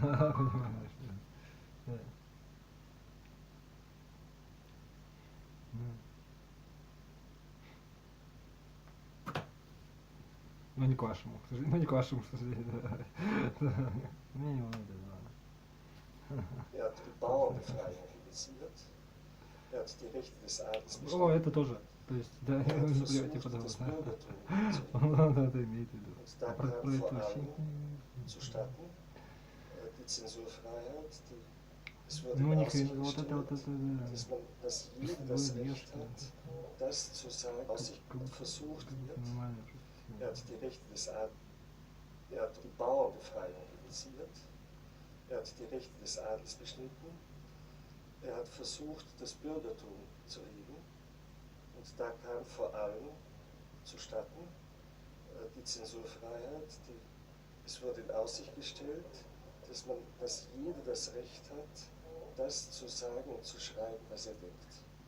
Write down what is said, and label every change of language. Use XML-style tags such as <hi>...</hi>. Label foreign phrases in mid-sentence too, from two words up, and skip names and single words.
<ru>Да, понимаю, что, да. Ну не к вашему, к сожалению, да. Мне не волнует, да.</ru> <de>Die Bauernbefreiung initiiert. Hat die Rechte des Adels</de> <ru>О,</ru> <de>beschnitten.</de> <ru>это тоже. То есть, да,</ru> <de>Hat</de> <ru>типа того,</ru> <de>versucht, das</de> <ru>да.</ru> <de>Bürgertum zu</de> <ru>Он это имеет в виду.</ru> <de>Und da</de> <ru>А про</ru> <de>kam</de> <ru>это</ru> <de>vor</de> <ru>вообще.</ru> <de>allem zustatten die Zensurfreiheit, es wurde</de> <ru>Ну,</ru> <de>in</de> <ru>ни</ru> <de>Aussicht</de> <ru>хрена, вот это,</ru> <de>gestellt,</de> <ru>да.</ru> <de>dass jeder das</de> <ru>Вы</ru> <de>Recht</de> <ru>что?</ru> <de>hat, das zu sagen, was sich versucht wird.</de> <ru>Нормально.</ru> <de>Hat die Rechte des Adels, hat die Bauernbefreiung initiiert, hat die Rechte des Adels beschnitten, hat versucht, das Bürgertum zu heben, und da kam vor allem zustatten die Zensurfreiheit, es wurde in Aussicht gestellt, dass jeder das Recht hat, das zu sagen und zu schreiben, was er denkt.</de>